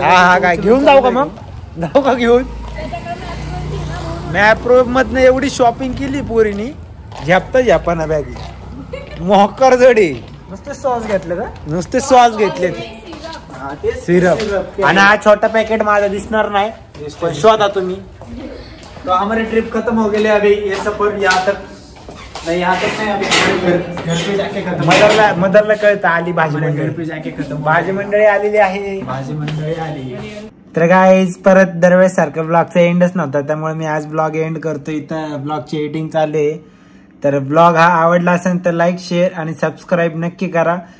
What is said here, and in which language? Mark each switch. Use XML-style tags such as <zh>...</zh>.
<mr>हा काय घेऊन जाऊ का मग. जाऊ का घेऊन. मॅप रोड मधनं एवढी शॉपिंग केली पोरीनी. झ्यापना बॅगी मोहकर जडी. नुसते सॉस घेतलं का. नुसते सॉस घेतले सिरप. आणि हा छोटा पॅकेट माझा दिसणार नाही पण शोधा तुम्ही.</mr> <hi>तो हमारी ट्रिप खत्म हो गई अभी. ये सफर यहाँ तक नहीं अभी घर पे जाके खत्म.</hi> <mr>मदरला कळतं आली भाजी मंडळी.</mr> <hi>घर पे जाके खत्म.</hi> <mr>भाजी मंडळी आलेली आहे. भाजी मंडळी आली. तर गाईज परत दरवेळेस सारखं ब्लॉगचा एंडच नव्हता त्यामुळे मी आज ब्लॉग एंड करतो. इथं ब्लॉगची एडिटिंग चालू आहे. तर ब्लॉग हा आवडला असेल तर लाईक शेअर आणि सबस्क्राईब नक्की करा.</mr>